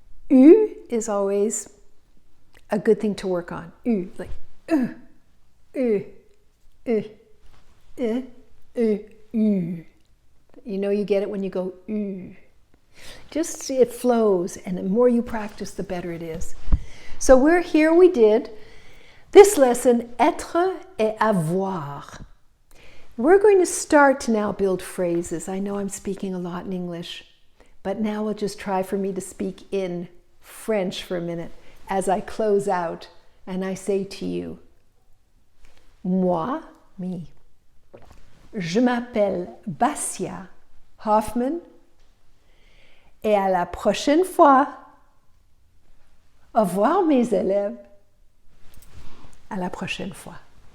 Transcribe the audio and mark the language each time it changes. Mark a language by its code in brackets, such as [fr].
[en] U is always a good thing to work on. U, like U. You know you get it when you go U. Just it flows, and the more you practice, the better it is. So we did this lesson, [fr] être et avoir. [en] We're going to start to now build phrases. I know I'm speaking a lot in English, but now we'll just try for me to speak in French for a minute as I close out and I say to you, moi, me, [fr] je m'appelle Basia Hoffman et à la prochaine fois. Au revoir mes élèves. À la prochaine fois.